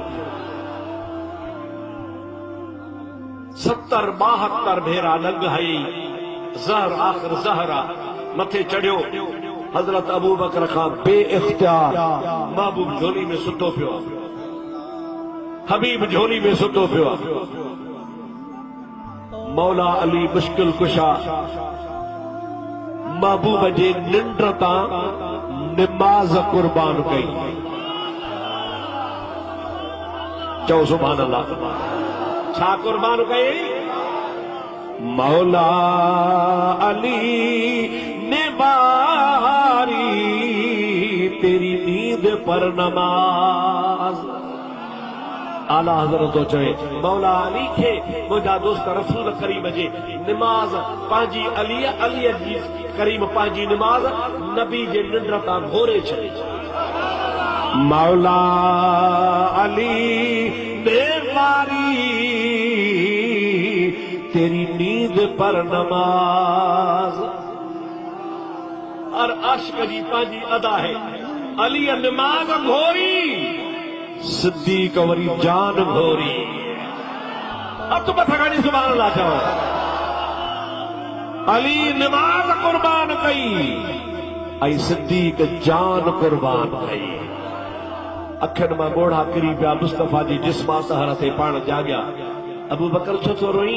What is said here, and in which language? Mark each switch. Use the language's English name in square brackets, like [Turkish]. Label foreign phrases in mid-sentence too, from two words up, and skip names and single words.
[Sindhi] 70-72 भेरा लंघ हई ज़हर आख़िर ज़हरा मथे चढ़ियो हज़रत अबू बकर खां बे इख्तियार महबूब झोली में सुतो पियो हबीब झोली में सुतो पियो मौला अली मुश्किल कुशा महबूब जे निंड तां निमाज़ कुर्बान कई। चओ [Arabic] سبحان الله. [Sindhi] छा कुर्बान कई? [Hindi] मौला अली ने मारी तेरी नींद पर नमाज। [Sindhi] आला हज़रत तो चवे मौला अली खे मुंहिंजा दोस्त रसूल करीम जे निमाज़ पंहिंजी अली जी करीम पंहिंजी निमाज़ नबी जे निंड तां घोरे छॾी। [Hindi] मौला अली ने मारी तेरी नींद पर नमाज। [Sindhi] और अश्क जी पंहिंजी अदा है। अली निमाज़ घोरी, सिद्दीक़ वरी जान घोरी। अब तो मथा खणी [Arabic] سبحان الله [Sindhi] चओ। अली निमाज़ कुर्बान कई ऐं सिद्दीक़ जान कुर्बान कई। अखियुनि मां ॻोढ़ा किरी पिया मुस्तफ़ा जी जिस्मा सहर ते पाण जाॻिया। अबू बकर छो थो रोई?